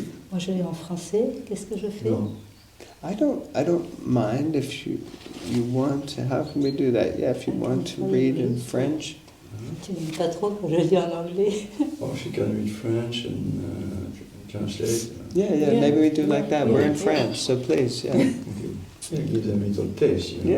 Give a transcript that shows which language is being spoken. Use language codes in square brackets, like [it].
[fr] Moi je lis en français, qu'est-ce que je fais? [en] No. I don't mind if you want to. How can we do that? Yeah, if you want to read in French. [fr] Tu n'aimes pas trop que je lis en anglais? [en] Or if you can read French and translate. Yeah, maybe we do like that. We're in France, so please, yeah. Yeah, give them a little taste, you know.